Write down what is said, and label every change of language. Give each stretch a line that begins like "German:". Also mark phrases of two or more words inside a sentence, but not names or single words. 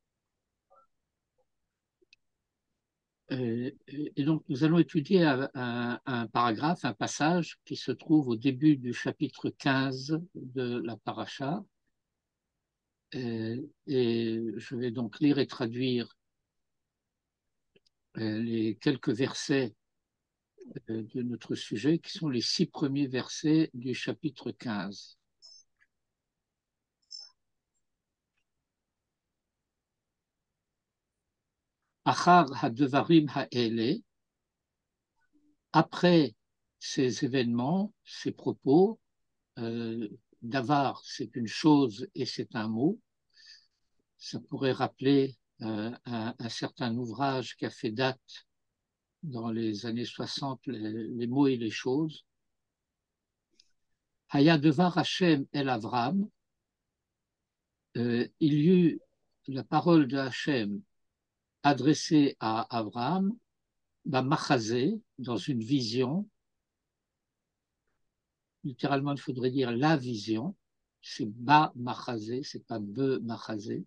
French: Et donc, nous allons étudier un paragraphe, un passage qui se trouve au début du chapitre 15 de la paracha. Et je vais donc lire et traduire les quelques versets de notre sujet, qui sont les 6 premiers versets du chapitre 15.
Hebrew: אחר הדברים האלה,
French: après ces événements, ces propos, davar, c'est une chose et c'est un mot. Ça pourrait rappeler un certain ouvrage qui a fait date dans les années 60, les mots et les choses.
Hebrew: היה דבר השם אל אברם,
French: il y eut la parole de Hashem adressée à Avram, Machazé, dans une vision. Littéralement, il faudrait dire la vision. C'est
Hebrew: במחזה,
French: c'est pas
Hebrew: במחזה.